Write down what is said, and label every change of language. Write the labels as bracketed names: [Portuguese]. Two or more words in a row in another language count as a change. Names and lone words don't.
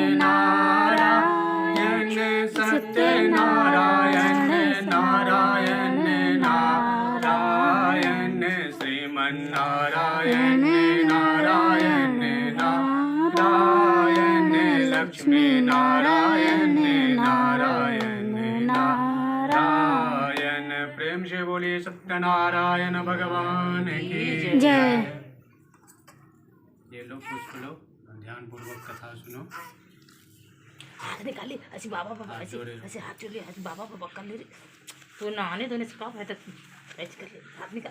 [Hindi] नारायण सत्य नारायण नारायण नारायण श्रीमन्नारायण नारायण नारायण लक्ष्मी नारायण नारायण नारायण। प्रेम से बोलिए सत्यनारायण भगवान की जय। ये लो पुष्प लो, ध्यान पूर्वक कथा सुनो। हाथ निकाली ऐसी बाबा बाबा ऐसे ऐसे हाथ जोड़ लिया, ऐसे बाबा बाबा कर ले। तो नहाने धोने से कब है तक ऐसे कर ले, हाथ निकाल।